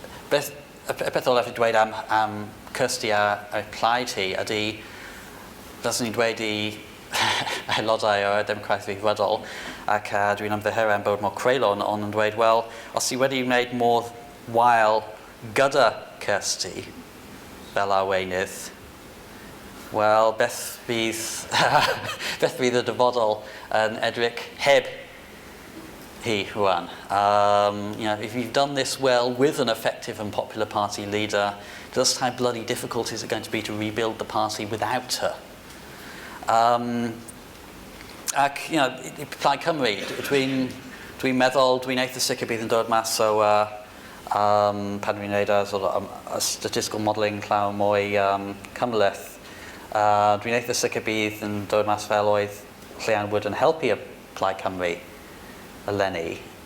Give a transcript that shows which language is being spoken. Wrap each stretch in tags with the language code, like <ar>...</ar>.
<cy>Y beth olaf i dweud am Kirsty a plaid hi ydy, dylswn ni'n dweud i aelodau o'r democraeth rhyddfrydol, ac dwi'n ymddiheuro am bod mor creulon, ond yn dweud, wel, os ti wedi wneud modd wael gyda Kirsty fel arweinydd, wel, beth fydd y dyfodol yn edrych heb hi rwan.</cy> <en>If you've done this well with an effective and popular party leader, just how bloody difficult is it going to be to rebuild the party without her?</en> <cy>Ac, Plaid Cymru, dwi'n meddwl, dwi'n eitha sicr bydd yn dod mas o pan dwi'n neud a</cy> <en>statistical modelling</en> <cy>llawer mwy cymleth. Dwi'n eitha sicr bydd yn dod mas fel oedd Leanne Wood yn helpu y Plaid Cymru eleni.</cy>